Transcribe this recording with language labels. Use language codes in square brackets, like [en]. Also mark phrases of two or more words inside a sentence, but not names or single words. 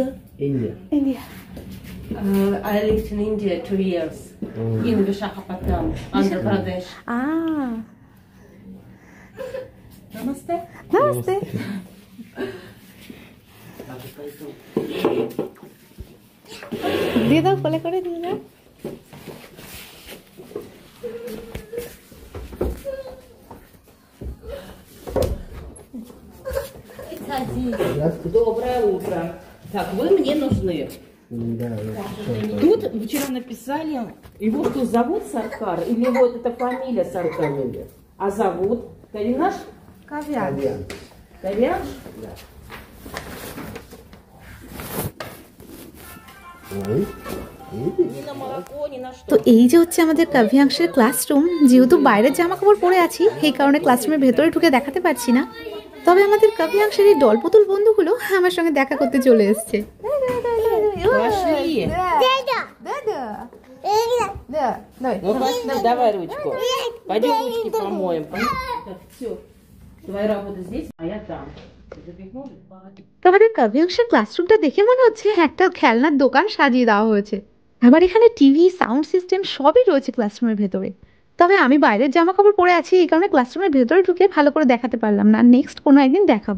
[en] India. India. I lived in India 2 years. In Visakhapatnam, Andhra Pradesh. Ah. Namaste. Namaste. [bn] দিয়ে দাও, কোলে করে দিয়ে দাও। [ru] Доброе утро. Так, вы мне нужны. Да, Тут вчера написали, его что, зовут Саркар? Или вот это фамилия Саркар? А зовут? Калинаш? Кавьянш. Калинаш? Да. Ой. Ни на молоко, ни на তো что. [bn] এই যে হচ্ছে আমাদের কাব্যাংশের ক্লাসরুম। যেহেতু বাইরের জামা কাপড় পরে আছি, এই কারণে ক্লাসরুমের ভেতরে ঢুকে দেখাতে পারছি না। তবে আমাদের কাব্যাংশের এই দলপুতুল বন্ধুগুলো আমার সঙ্গে দেখা করতে চলে এসছে। [ru] Пошли. Ну, пошли, давай ручку. Пойдем ручки помоем. Так, все. Твоя работа здесь, а я там. [bn] তো আমাদের কাব্যাংশের ক্লাসরুমটা দেখে মনে হচ্ছে একটা খেলনার দোকান সাজিয়ে দেওয়া হয়েছে। আবার এখানে টিভি, সাউন্ড সিস্টেম সবই রয়েছে ক্লাসরুমের ভেতরে। তবে আমি বাইরের জামা কাপড় পরে আছি, এই কারণে ক্লাসরুমের ভেতরে ঢুকে ভালো করে দেখাতে পারলাম না। নেক্সট কোনো একদিন দেখাবো।